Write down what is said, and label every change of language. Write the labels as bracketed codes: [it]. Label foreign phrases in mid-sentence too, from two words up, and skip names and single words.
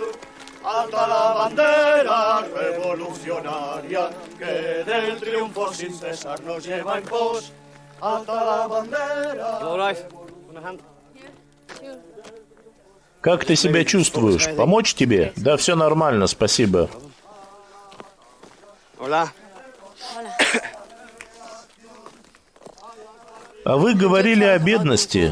[es] Alta la bandera revolucionaria que del triunfo sin cesar nos lleva en pos. Alta la bandera. [ru] Как ты себя чувствуешь? Помочь тебе? Да, все нормально, спасибо. А вы говорили о бедности.